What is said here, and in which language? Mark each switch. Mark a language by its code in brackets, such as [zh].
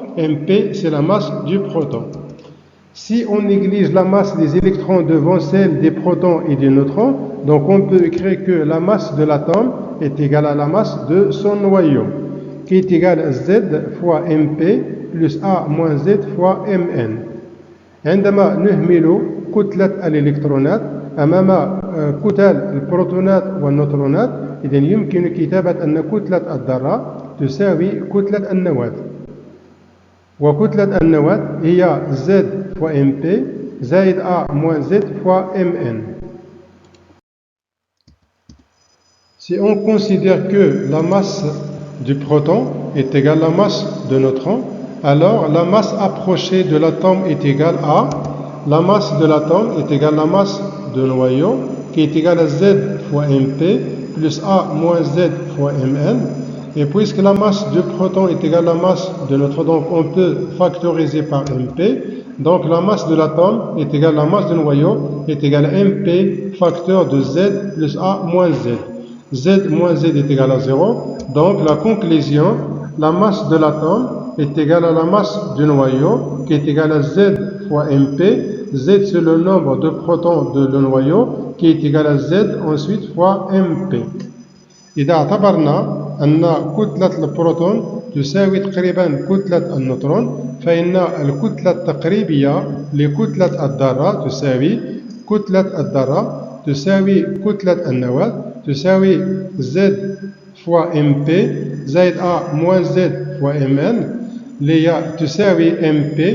[fr] Mp, c'est la masse du proton. Si on néglige la masse des électrons devant celle des protons et des neutrons, donc on peut écrire que la masse de l'atome est égale à la masse de son noyau, qui est égale à Z fois MP plus A moins Z fois Mn. [ar] عندما نهمل كتلة الإلكترونات أمام كتل البروتونات والنيوترونات، إذن يمكن كتابة أن كتلة الذرة تساوي كتلة النواة، وكتلة النواة هي [fr] Z fois MP [ar] زائد [fr] A moins Z fois Mn. Si on considère que la masse du proton est égale à la masse de neutron, alors la masse approchée de l'atome est égale à la masse de l'atome est égale à la masse de noyau qui est égale à Z fois MP plus A moins Z fois Mn. Et puisque la masse du proton est égale à la masse de neutron, donc on peut factoriser par MP, Donc la masse de l'atome est égale à la masse du noyau est égale à mp facteur de Z plus A moins Z. Z moins Z est égal à 0. Donc la conclusion, la masse de l'atome est égale à la masse du noyau qui est égale à Z fois mp. Z c'est le nombre de protons de le noyau qui est égal à Z ensuite fois mp. [ar] إذا اعتبرنا أن كتلة البروتون تساوي تقريبا كتلة النيوترون فإن الكتلة التقريبية لكتلة الذرة تساوي كتلة الذرة تساوي كتلة النواة تساوي [fr] Z fois mp [ar] زائد [fr] A moins Z fois mn [ar] اللي هي تساوي mp.